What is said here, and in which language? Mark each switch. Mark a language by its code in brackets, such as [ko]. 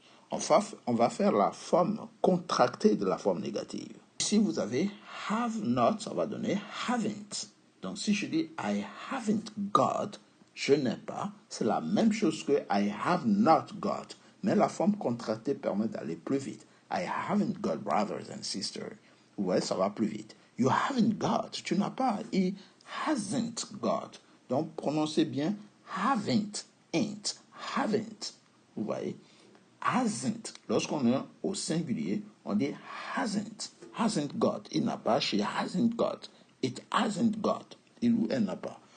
[fr] On va faire la forme contractée de la forme négative. Si vous avez have not, ça va donner haven't. Donc si je dis [en] I haven't got, [fr] je n'ai pas, c'est la même chose que [en] I have not got. [fr] Mais la forme contractée permet d'aller plus vite. [en] I haven't got brothers and sisters. [fr] Ouais, ça va plus vite. [en] You haven't got, [fr] tu n'as pas. [en] He hasn't got. [fr] Donc prononcez bien haven't, ain't, haven't. Vous voyez? Hasn't. Lorsqu'on est au singulier, on dit hasn't. [en] Hasn't got. [fr] Il n'a pas. [en] She hasn't got. It hasn't got. [fr] Il ou elle n'a pas.